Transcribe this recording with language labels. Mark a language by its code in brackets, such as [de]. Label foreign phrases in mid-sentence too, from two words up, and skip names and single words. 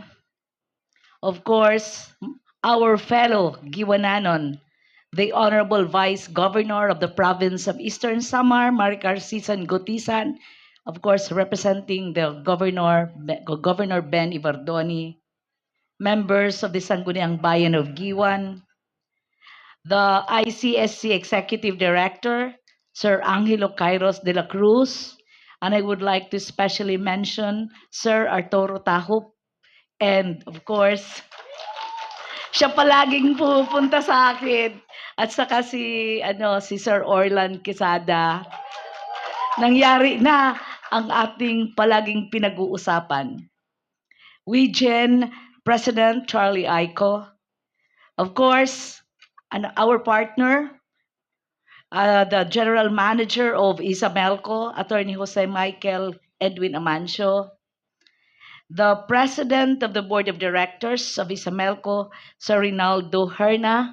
[en] Of course, our fellow Giwananon, the Honorable Vice Governor of the Province of Eastern Samar, Maricar Sisan Gotisan, of course, representing the Governor Ben Ibardoni, members of the Sangguniang Bayan of Giwan, the ICSC Executive Director, Sir Angelo Kairos de la Cruz, and I would like to especially mention Sir Arturo Tahup, and of course, [tl] siya palaging pupunta sa akin. At saka si Sir Orlan Quesada. Nangyari na ang ating palaging pinag-uusapan. [en] WeGen President Charlie Aiko. Of course, and our partner, the General Manager of Isamelco, Attorney Jose Michael Edwin Amancio. The President of the Board of Directors of Isamelco, Sir Rinaldo Herna.